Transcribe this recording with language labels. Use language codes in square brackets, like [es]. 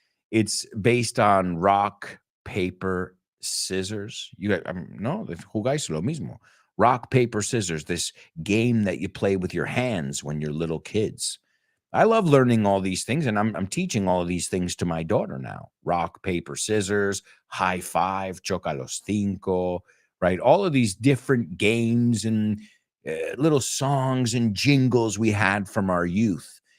[en] It's based on rock, paper, scissors. You guys, [es] no, jugáis lo mismo. [en] Rock, paper, scissors, this game that you play with your hands when you're little kids. I love learning all these things, and I'm teaching all of these things to my daughter now. Rock, paper, scissors, high five, [es] choca los cinco, [en] right? All of these different games and little songs and jingles we had from our youth.